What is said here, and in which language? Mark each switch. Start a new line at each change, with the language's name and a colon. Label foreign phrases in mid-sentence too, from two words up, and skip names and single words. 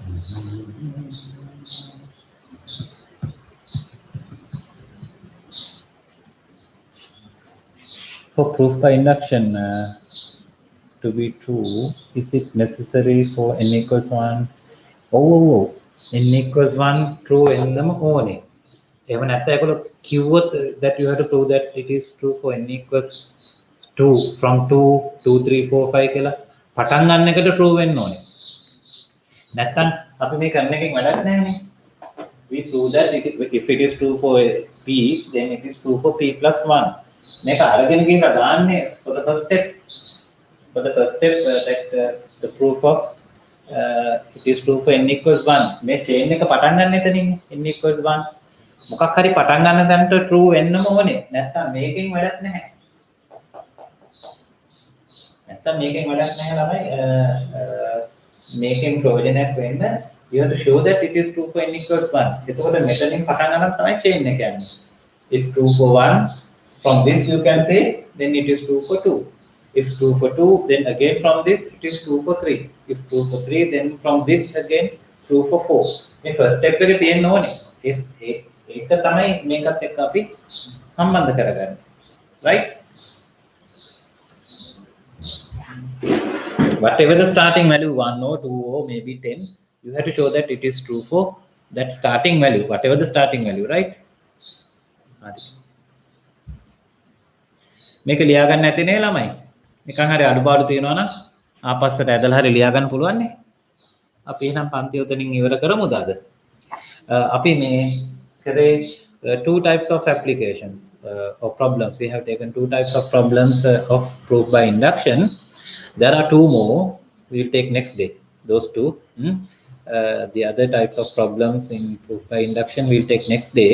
English: For proof by induction to be true, is it necessary for n equals 1? Oh, n equals 1 true
Sinhala: එන්නම ඕනේ. එහෙම නැත්නම් ඒගොල්ලෝ කිව්වොත්
English: that you have to prove that it is true for n equals 2 from 2 2 3 4 5
Sinhala: කියලා පටන් ගන්න එකට
English: true
Sinhala: වෙන්න ඕනේ. නැත්නම් අපි මේ කරන එකෙන් වැඩක් නැහැනේ.
English: We prove that if it is true for p, then it is true for p plus 1.
Sinhala: මේක අරගෙන ගිහින් දාන්නේ
English: for the first step. For the first step, the proof of it is true for n equals 1.
Sinhala: මේ chain එක පටන් ගන්න එතනින්
English: n equals 1.
Sinhala: මොකක් හරි පටන් ගන්න තැනට true වෙන්නම ඕනේ. නැත්නම් මේකෙන් වැඩක් නැහැ. ළමයි මේකෙන් ප්‍රයෝජනයක් වෙන්න
English: you have to show that it is true for n equals 1.
Sinhala: එතකොට මෙතනින් පටන් ගන්න තමයි chain එක යන්නේ.
English: If true for 1, from this you can say then it is true for 2. If true for 2, then again from this it is true for 3. If true for 3, then from this again true for 4.
Sinhala: මේ
English: first step
Sinhala: එක තියෙන්න ඕනේ. ඒක තමයි මේකත් එක්ක අපි සම්බන්ධ කරගන්නේ.
English: Right? Whatever the starting value 1 or 2 or maybe 10, you have to show that it is true for that starting value, whatever the starting value, right?
Sinhala: මේක ලියා ගන්න නැති නේ ළමයි. නිකන් හරි අඩුපාඩු තියෙනවා නම් ආපස්සට ඇදලා හරි ලියා ගන්න පුළුවන් නේ. අපි එහෙනම් පන්ති උතනින් ඉවර කරමුද අද? අපි මේ කරේ
English: two types of applications or problems. We have taken two types of problems of proof by induction. There are two more. We'll take next day. Those two. The other types of problems in proof by induction we'll take next day.